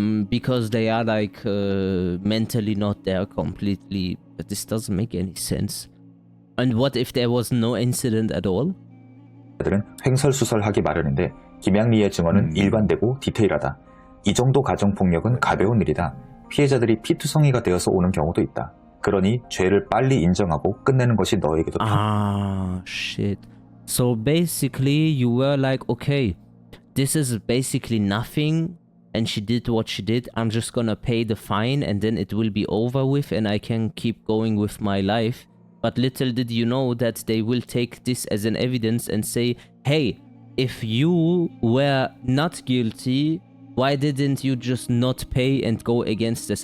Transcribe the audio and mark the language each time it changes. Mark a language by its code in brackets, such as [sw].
[en] Because they are like mentally not there completely. But this doesn't make any sense. And what if there was no incident at all? [ko] 들은 횡설수설하기 마련인데 김양리의 증언은 일관되고 디테일하다. 이 정도 가정폭력은 가벼운 일이다. 피해자들이 피투성이가 되어서 오는 경우도 있다. 그러니 죄를 빨리 인정하고 끝내는 것이 너에게도 [en] Ah, shit. So basically you were like, okay, this is basically nothing and she did what she did. I'm just gonna pay the fine and then it will be over with and I can keep going with my life. But little did you know that they will take this as an evidence and say, hey, if you were not guilty, why didn't you just not pay and go against this?